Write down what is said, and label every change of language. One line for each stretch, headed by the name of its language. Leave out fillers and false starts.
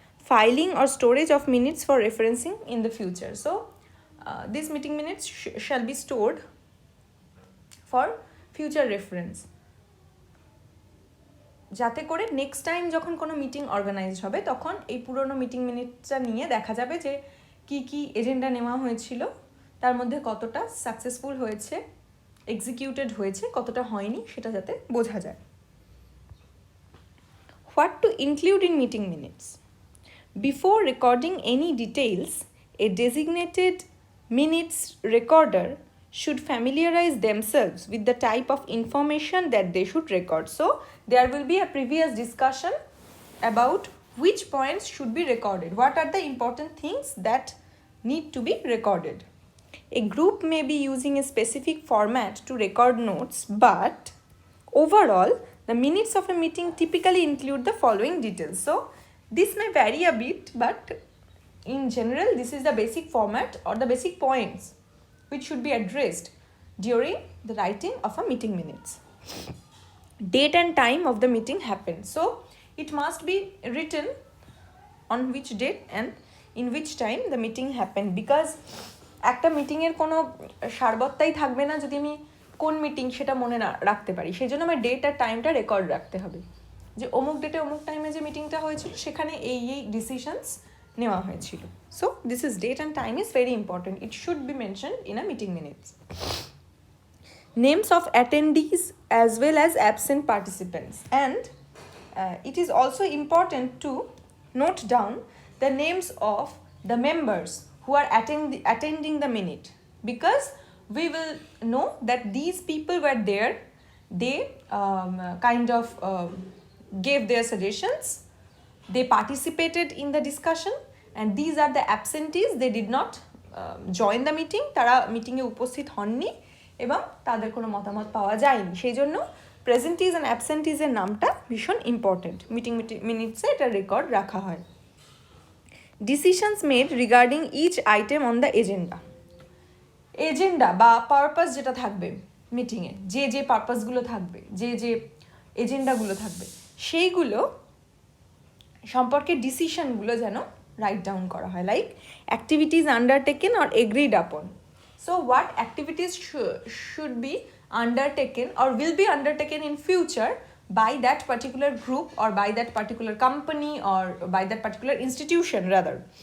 English: Filing or storage of minutes for referencing in the future. So, these meeting minutes shall be stored for future reference.
Bangla: যাতে করে next time যখন কোনো meeting organise হবে তখন এই পুরনো মিটিং মিনিটটা নিয়ে দেখা যাবে যে কি কি এজেন্ডা নেওয়া হয়েছিল, তার মধ্যে কতটা সাকসেসফুল হয়েছে, এক্সিকিউটেড হয়েছে, কতটা হয়নি সেটা যাতে বোঝা যায়।
English: What to include in meeting minutes? Before recording any details, a designated minutes recorder should familiarize themselves with the type of information that they should record. So, there will be a previous discussion about which points should be recorded. What are the important things that need to be recorded? A group may be using a specific format to record notes, but overall, the minutes of a meeting typically include the following details. So, this may vary a bit, but in general, this is the basic format or the basic points which should be addressed during the writing of a meeting minutes. Date and time of the meeting happened. So it must be written on which date and in which time the meeting happened, because
Bangla: একটা মিটিংয়ের কোনো সারবত্তাই থাকবে না যদি আমি কোন meeting সেটা মনে না রাখতে পারি। সেই জন্য আমার ডেট আর টাইমটা রেকর্ড রাখতে হবে, যে অমুক ডেটে অমুক টাইমে যে মিটিংটা হয়েছিল সেখানে এই ডিসিশনস নেওয়া হয়েছিল।
English: So this is date and time is very important, it should be mention in a meeting minutes. Names of attendees as well as absent participants, and it is also important to note down the names of the members who are attending the minute, because we will know that these people were there, they kind of gave their suggestions, they participated in the discussion, and these are the absentees, they did not join the meeting,
Bangla: তারা মিটিংয়ে উপস্থিত হননি এবং তাদের কোনো মতামত পাওয়া যায়নি। সেই জন্য প্রেজেন্টিজ অ্যান্ড অ্যাবসেন্টিজের নামটা ভীষণ ইম্পর্টেন্ট, মিটিং মিনিটসে এটা রেকর্ড রাখা হয়।
English: decisions made regarding each item on the agenda,
Bangla: agenda বা পারপাস যেটা থাকবে মিটিংয়ে, যে যে পারপাসগুলো থাকবে, যে যে এজেন্ডাগুলো থাকবে, সেইগুলো সম্পর্কে ডিসিশনগুলো যেন রাইট ডাউন করা হয়,
English: Like activities undertaken or agreed upon. So what activities should be undertaken or will be undertaken in future by that particular group or by that particular company or by that particular institution rather.